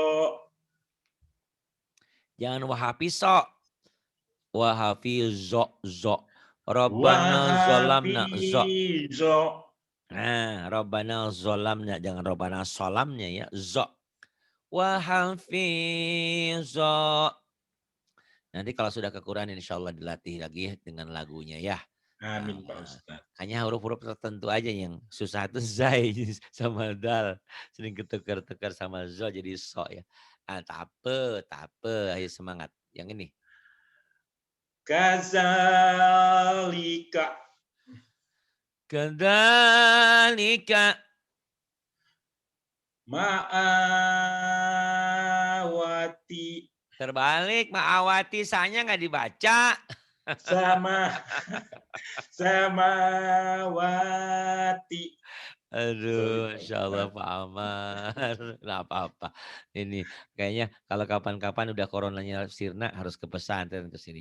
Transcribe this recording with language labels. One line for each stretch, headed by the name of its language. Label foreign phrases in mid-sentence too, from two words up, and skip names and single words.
Indonesian: Jangan wahafiso.
Arabic: وحافظوا، ظ. ربنا ظلمنا، ظ. وحافظوا
Indonesian: Nah,
Arabic: ربنا ظلمنا,
Indonesian: jangan
Arabic: ربنا سلمنا
Indonesian: ya, zo.
Arabic: وحافظوا.
Indonesian: Nanti kalau sudah kekurangan
Arabic: إن شاء الله
Indonesian: dilatih lagi dengan lagunya ya. amin Pak Nah, Ustadz. hanya huruf-huruf tertentu aja yang susah itu zai sama dal. Sering ketukar-tukar sama zo jadi so ya. Ah, tape, ayo semangat. Yang ini.
Arabic: كذلك كذلك. ما أوتي
Indonesian: Terbalik, ma'awati sanya nggak dibaca. sama samawati. Sorry Aduh, Pak
Arabic: إن شاء الله
Indonesian: Ustadz. Pak Amar. Nggak apa-apa. Ini kayaknya kalau kapan-kapan udah coronanya sirna harus ke pesantren ke sini.